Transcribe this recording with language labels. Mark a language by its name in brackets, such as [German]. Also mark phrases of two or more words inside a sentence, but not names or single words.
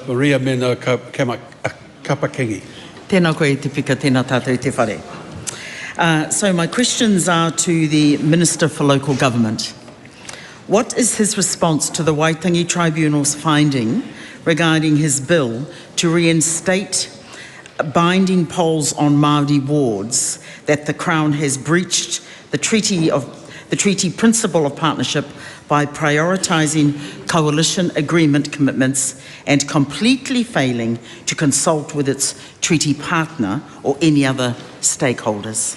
[Māori] Maria Mena Kapakingi. Tēnā koe te pika, tēnā tātou te whare. [English] So my questions are to the Minister for Local Government. What is his response to the Waitangi Tribunal's finding regarding his bill to reinstate binding polls on Māori wards that the Crown has breached the treaty principle of partnership by prioritising coalition agreement commitments and completely failing to consult with its treaty partner or any other stakeholders?